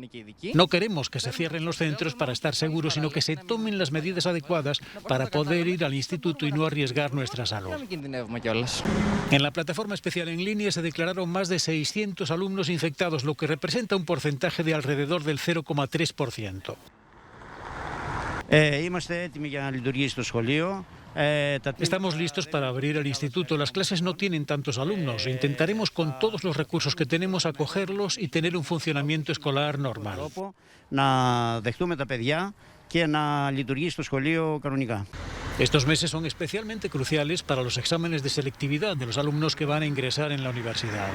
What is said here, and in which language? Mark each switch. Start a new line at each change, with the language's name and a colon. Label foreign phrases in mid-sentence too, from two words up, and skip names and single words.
Spanish: No queremos que se cierren los centros para estar seguros, sino que se tomen las medidas adecuadas para poder ir al instituto y no arriesgar nuestra salud. En la plataforma especial en línea se declararon más de 600 alumnos infectados, lo que representa un porcentaje de alrededor del 0,3%.
Greek: Είμαστε έτοιμοι για να λειτουργήσει το σχολείο.
Spanish: Estamos listos para abrir el instituto. Las clases no tienen tantos alumnos. Intentaremos con todos los recursos que tenemos acogerlos y tener un funcionamiento escolar normal. Estos meses son especialmente cruciales para los exámenes de selectividad de los alumnos que van a ingresar en la universidad.